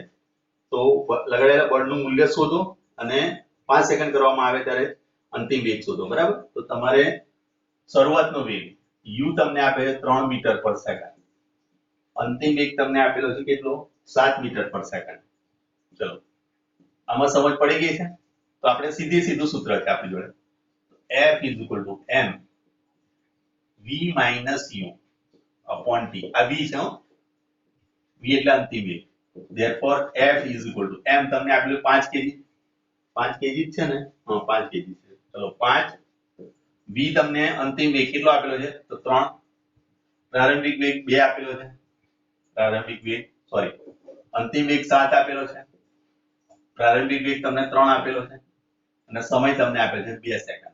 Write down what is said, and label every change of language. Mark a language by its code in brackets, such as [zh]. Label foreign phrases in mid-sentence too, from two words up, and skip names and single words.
[gu] તો લગાડેલા બળનું મૂલ્ય શોધો અને 5 સેકન્ડ કરવામાં આવે ત્યારે અંતિમ વેગ શોધો. બરાબર, તો તમારે શરૂઆતનો વેગ u તમને આપે છે 3 [en] meter per second, [gu] અંતિમ વેગ તમને આપેલો છે કેટલો, 7 [en] meter per second. [gu] ચલો આમાં સમજ પડી ગઈ છે, તો આપણે સીધું સૂત્ર છે આપણી જોડે, [en] F is equal to m v minus u upon t. [gu] આ v છે, v એટલે અંતિમ વેગ. [en] therefore F is equal to m [gu] તમને આપેલું 5 કેજી, 5 કેજી છે ને, હા 5 કેજી છે. ચલો 5, v તમને અંતિમ વેગ કેટલો આપેલો છે, તો 3, પ્રારંભિક વેગ 2 આપેલો છે, અંતિમ વેગ 7 આપેલો છે, પ્રારંભિક વેગ તમને 3 આપેલો છે અને સમય તમને આપેલ છે 2 સેકન્ડ.